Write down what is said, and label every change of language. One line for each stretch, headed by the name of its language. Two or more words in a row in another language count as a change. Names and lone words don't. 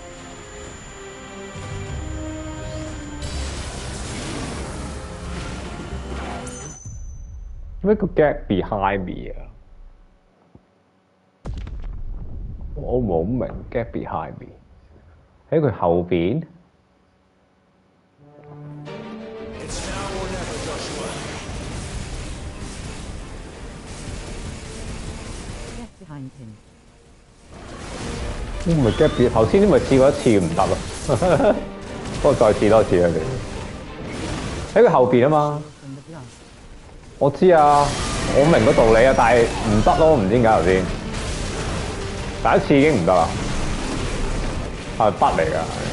Cantonese: 咩叫
English: get behind me
Cantonese: 啊？我冇明
English: get behind me
Cantonese: 喺佢後邊。
English: It's now or never, Joshua. Get behind him.
Cantonese: 唔係
English: get behind，
Cantonese: 頭先咪試過一次唔得咯，不過再試多次啊！你喺佢後邊啊嘛。我知啊，我明個道理啊，但係唔得咯，唔知點解頭先第一次已經唔得啦，係筆嚟㗎，